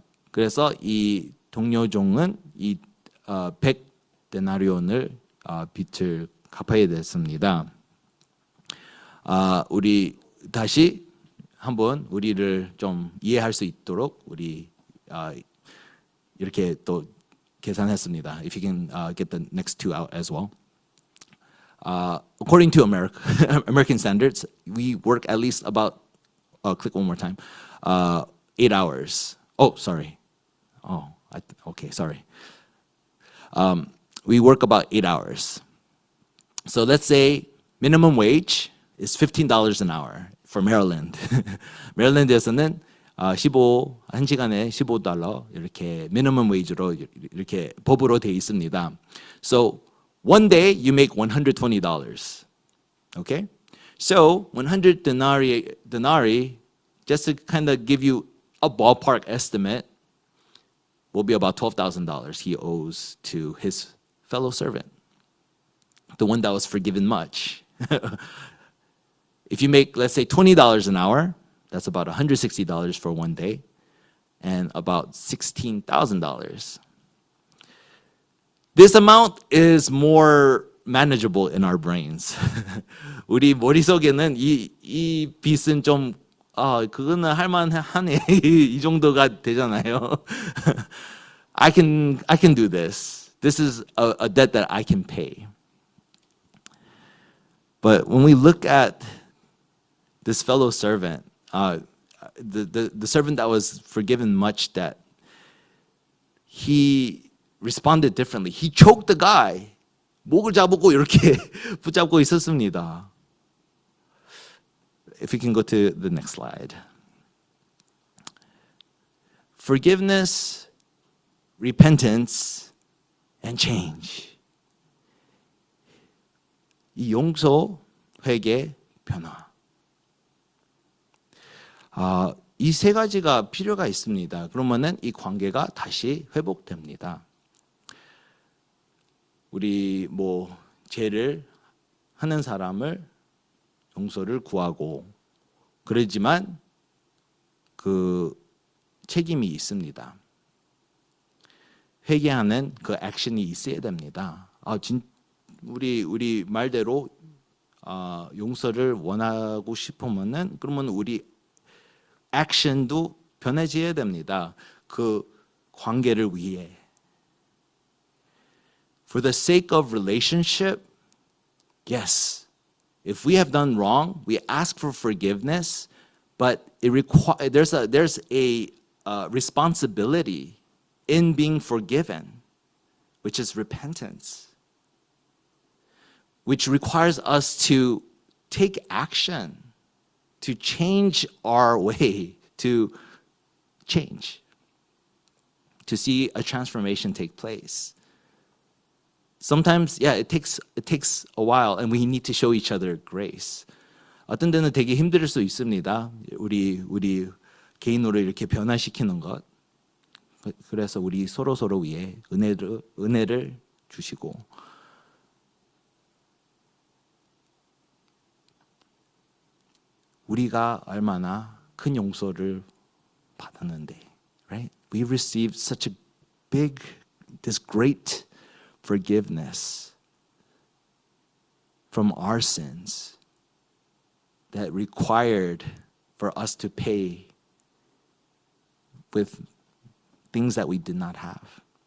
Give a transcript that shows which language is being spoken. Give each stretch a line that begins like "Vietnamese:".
Korean: 그래서 이 동료종은 이 100 데나리온을 빚을 갚아야 됐습니다. 우리 다시 한번 우리를 좀 이해할 수 있도록 우리 이렇게 또 계산했습니다.
English: If you can get the next two out as well. According to American standards, we work at least about, click one more time, 8 hours. Oh, sorry. Okay, sorry. We work about 8 hours. So let's say minimum wage is $15 an hour for Maryland.
Korean: 메릴랜드에서는 1시간에 $15 이렇게 minimum wage로 이렇게 법으로 돼 있습니다.
English: So one day you make $120. Okay? So 100 denarii, just to kind of give you a ballpark estimate, will be about $12,000 he owes to his fellow servant, the one that was forgiven much. If you make, let's say, $20 an hour, that's about $160 for one day, and about $16,000. This amount is more manageable in our brains.
Korean: 우리 머릿속에는 이 빚은 좀 그거는 할만하네 이 정도가 되잖아요.
English: I can do this. This is a debt that I can pay. But when we look at this fellow servant, the servant that was forgiven much debt, he responded differently. He choked the guy.
Korean: 목을 잡고 이렇게 붙잡고 있었습니다.
English: If we can go to the next slide. Forgiveness, repentance, and change.
Korean: 이 용서, 회개, 변화. 이 세 가지가 필요가 있습니다. 그러면은 이 관계가 다시 회복됩니다. 우리 죄를 하는 사람을 용서를 구하고 그러지만 그 책임이 있습니다. 회개하는 그 액션이 있어야 됩니다. 우리 말대로 용서를 원하고 싶으면은 그러면 우리 액션도 변해져야 됩니다. 그 관계를 위해.
English: For the sake of relationship, yes. If we have done wrong, we ask for forgiveness, but there's a responsibility in being forgiven, which is repentance, which requires us to take action, to change our way, to change, to see a transformation take place. Sometimes, it takes a while, and we need to show each other grace.
Korean: 어떤 데는 되게 힘들 수 있습니다. 우리 개인으로 이렇게 변화시키는 것. 그래서 우리 서로 위해 은혜를 주시고. 우리가 얼마나 큰 용서를 받았는데, right?
English: We received such a this great forgiveness. from our sins that required for us to pay with things that we did not have.